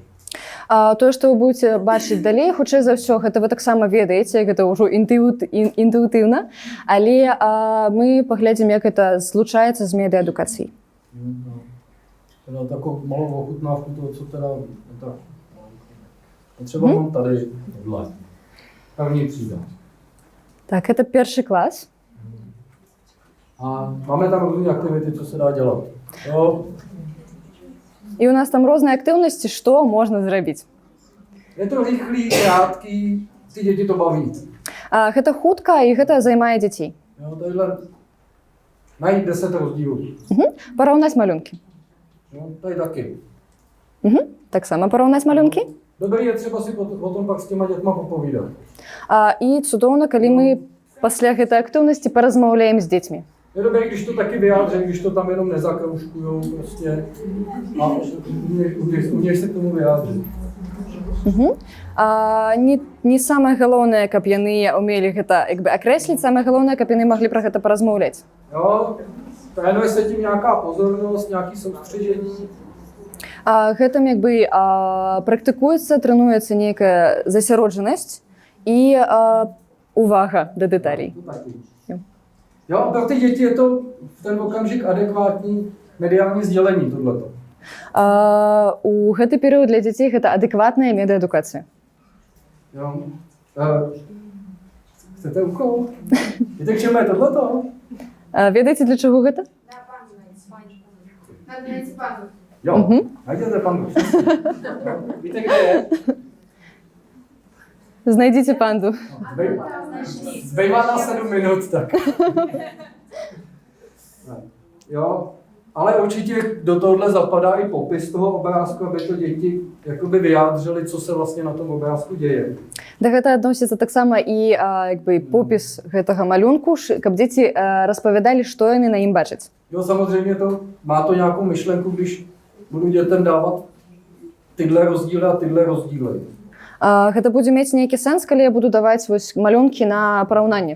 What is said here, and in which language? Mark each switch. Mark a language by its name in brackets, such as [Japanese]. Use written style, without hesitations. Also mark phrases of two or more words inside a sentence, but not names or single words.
[Belarusian] Тое, што вы будете бачыць далей, хутчэй за ўсё, гэта вы таксама ведаеце, гэта ўжо інтуітыўна, але мы паглядзім, як гэта злучаецца з медыаадукацыяй. [Czech] Teda takovou malou ochutnávku toho, co teda tak. Třeba mám tady tohle. První třída. [Belarusian] Так, гэта першы клас. [Czech] A máme tam různé aktivity, co se dá dělat. Jo. [Belarusian] І ў нас там розныя актыўнасці, што можна зрабіць. [Czech] Je to rychlý, krátký, ty děti to baví. [Belarusian] Гэта хутка і гэта займае дзяцей. [Czech] Jo, tadyhle najít 10 rozdílů. [Belarusian] Параўнаць малюнкі. [Czech] Jo, tady taky. [Belarusian] Таксама параўнаць малюнкі. [Czech] Dobrý je třeba si o tom pak s těma dětma popovídat. [Belarusian] І цудоўна, калі мы пасля гэтай актыўнасці паразмаўляем з дзецьмі. [Czech] Je dobré, když to taky vyjádří, když to tam jenom nezakroužkujou prostě a uměš se k tomu vyjádřit. [Belarusian] Не самае галоўнае, каб яны ўмелі гэта як бы акрэсліць, самае галоўнае, каб яны маглі пра гэта паразмаўляць. [Czech] Jo, trénuje se tím nějaká pozornost, nějaký soustředění. [Belarusian] Гэтым як бы практыкуецца, трэнуецца нейкая засяроджанасць і увага да дэталей. [Czech] Jo, a pro ty děti je to v ten okamžik adekvátní mediální sdělení tohleto. [Belarusian] У гэты перыяд для дзяцей гэта адэкватная медыаадукацыя. [Czech] Jo. Chcete úkol? Víte, k čemu je tohleto? [Belarusian] Ведаеце, для чаго гэта? [Czech] Jo, najděte pandu. Víte, kde je? [Belarusian] Знайдзіце панду. [Czech] Zbývá na 7 minut, tak. Jo, ale určitě do tohohle zapadá i popis toho obrázku, aby to děti jakoby vyjádřili, co se vlastně na tom obrázku děje. [Belarusian] Да гэта адносіцца таксама і як бы попіс гэтага малюнку, каб дзеці распавядалі, што яны на ім бачаць. [Czech] Jo, samozřejmě má to nějakou myšlenku, když budu dětem dávat tyhle rozdíly a tyhle rozdíly. [Belarusian] Гэта будзе мець нейкі сэнс, калі я буду даваць вось малюнкі на параўнанне.